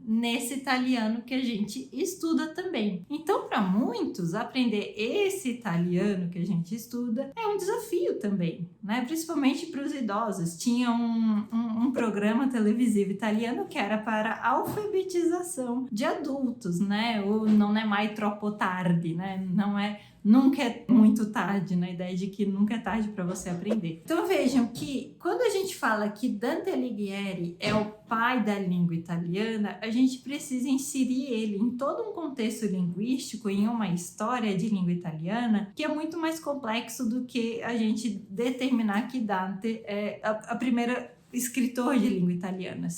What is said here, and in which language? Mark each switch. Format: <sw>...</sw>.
<pt>Nesse italiano que a gente estuda também. Então, para muitos, aprender esse italiano que a gente estuda é um desafio também, né? Principalmente para os idosos. Tinha um programa televisivo italiano que era para alfabetização de adultos, né?</pt> <it>O non è mai troppo tardi, né?</it> <pt>Nunca é muito tarde, na ideia de que nunca é tarde para você aprender. Então vejam que quando a gente fala que Dante Alighieri é o pai da língua italiana, a gente precisa inserir ele em todo um contexto linguístico, em uma história de língua italiana, que é muito mais complexo do que a gente determinar que Dante é a primeira escritor de língua italiana.</pt>